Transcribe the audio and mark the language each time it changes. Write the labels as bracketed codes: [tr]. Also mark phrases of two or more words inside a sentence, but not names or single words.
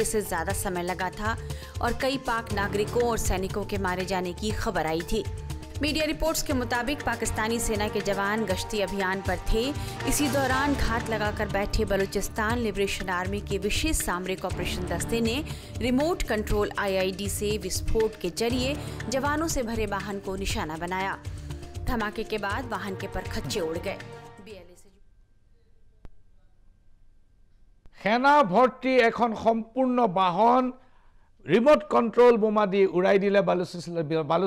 [hi] से ज्यादा समय लगा था और कई पाक नागरिकों और सैनिकों के मारे जाने की खबर आई थी मीडिया रिपोर्ट्स के मुताबिक पाकिस्तानी सेना के जवान गश्ती अभियान पर थे इसी दौरान घात लगाकर बैठे बलूचिस्तान लिबरेशन आर्मी के विशेष सामरिक ऑपरेशन दस्ते ने रिमोट कंट्रोल IID से विस्फोट के जरिए जवानों से भरे वाहन को निशाना बनाया धमाके के बाद वाहन के परखच्चे उड़ गए सेना भर्ती [as] এখন সম্পূৰ্ণ বাহন ৰিমোট কন্ট্ৰোল বোমা দি উৰাই দিলে বালুচ